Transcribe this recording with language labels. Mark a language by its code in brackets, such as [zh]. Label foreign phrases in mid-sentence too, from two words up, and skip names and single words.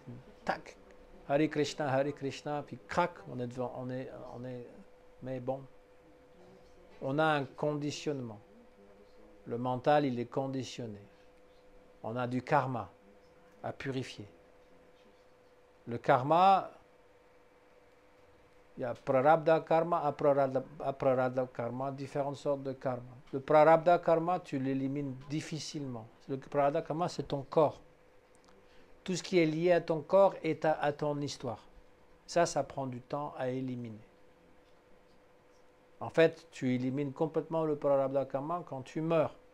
[fr] Tac, [sa] Hare Krishna, [fr] puis crac, on est devant, mais bon, on a un conditionnement. Le mental, il est conditionné. On a du karma à purifier. Le karma, il y a [sa] prarabdha karma, aprarabdha karma, [fr] différentes sortes de karma. Le [sa] prarabdha karma, [fr] tu l'élimines difficilement. Le [sa] prarabdha karma, [fr] c'est ton corps. Tout ce qui est lié à ton corps est à ton histoire. Ça prend du temps à éliminer. En fait, tu élimines complètement le [sa] prarabdha karma [fr] quand tu meurs.